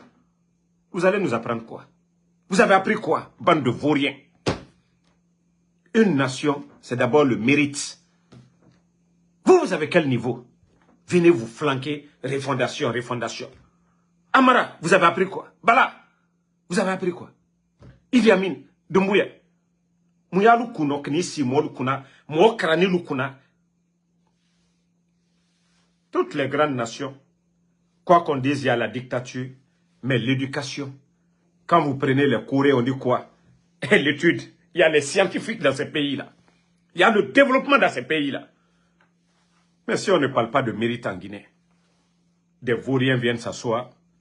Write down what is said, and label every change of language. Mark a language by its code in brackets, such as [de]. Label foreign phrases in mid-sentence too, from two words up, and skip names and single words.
[fr] Vous allez nous apprendre quoi? Vous avez appris quoi, bande de vauriens? Une nation, c'est d'abord le mérite. Vous avez quel niveau? Venez vous flanquer, refondation. Amara, vous avez appris quoi? Bala, vous avez appris quoi? Idi Amin, Doumbouya. Mouya Lukuno, Knisi, Molukuna, Mokrani Lukuna. Toutes les grandes nations, quoi qu'on dise, il y a la dictature, mais l'éducation. Quand vous prenez les cours, on dit quoi? L'étude. Il y a les scientifiques dans ces pays-là. Il y a le développement dans ces pays-là. Mais si on ne parle pas de mérite en Guinée, des vauriens viennent s'asseoir.